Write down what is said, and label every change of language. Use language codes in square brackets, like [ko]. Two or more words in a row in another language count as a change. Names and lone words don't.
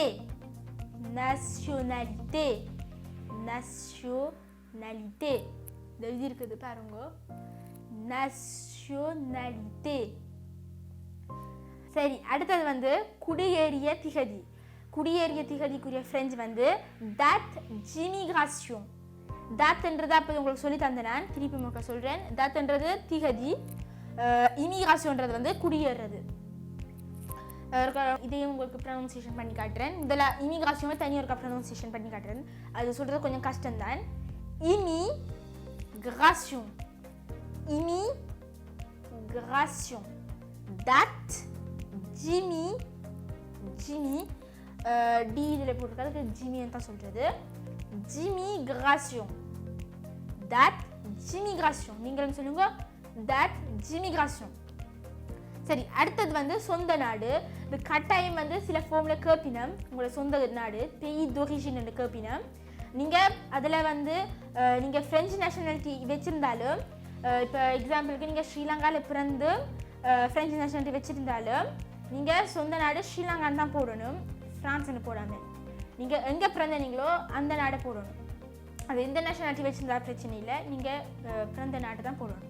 [fr] nationalité. nationalité. [ta] எழுதி இருக்குது பாருங்க, nationalité. சரி, அடுத்தது வந்து குடியேறிய திகதி. குடியேறிய திகதிக்குரிய ஃப்ரெஞ்சு வந்து [fr] date d'immigration. [ta] தாத்ன்றது அப்போ உங்களுக்கு சொல்லி தந்தேன், நான் திருப்பி உங்களுக்கு சொல்கிறேன். தாத்ன்றது திகதி, இமிகிராஷன்ன்றது வந்து குடியேறது. இதையும் உங்களுக்கு ப்ரொனவுன்சியேஷன் பண்ணி காட்டுறேன். இதில் இமிகிராஷன் தனியாக இருக்கா ப்ரொனவுன்சியேஷன் பண்ணி காட்டுறேன். அது சொல்கிறது கொஞ்சம் கஷ்டம்தான். இமிகிராஷன், இமிகிராஷன். date ஜிமி, ஜிமி டி இதில் போட்டிருக்காது, ஜிமின்னு தான் சொல்கிறது. [fr] d'immigration. date d'immigration. [ta] நீங்களும் சொல்லுங்க, [fr] date d'immigration. [ta] சரி, அடுத்தது வந்து சொந்த நாடு. இது கட்டாயம் வந்து சில ஃபார்மில் கேட்பினம், உங்களோட சொந்த நாடு [fr] pays d'origine [ta] என்று கேட்பினம். நீங்கள் அதில் வந்து நீங்கள் [en] French nationality [ta] வச்சுருந்தாலும், இப்போ எக்ஸாம்பிளுக்கு நீங்கள் ஸ்ரீலங்காவில் பிறந்து [en] French nationality [ta] வச்சுருந்தாலும் நீங்கள் சொந்த நாடு ஸ்ரீலங்கான்னு தான் போடணும், ஃப்ரான்ஸ்னு போடாமல். நீங்கள் எங்கே பிறந்தீங்களோ அந்த நாடை போடணும். அது எந்த நேஷனாலிட்டி வச்சுருந்தா பிரச்சனை இல்லை, நீங்கள் பிறந்த நாட்டை தான் போடணும்.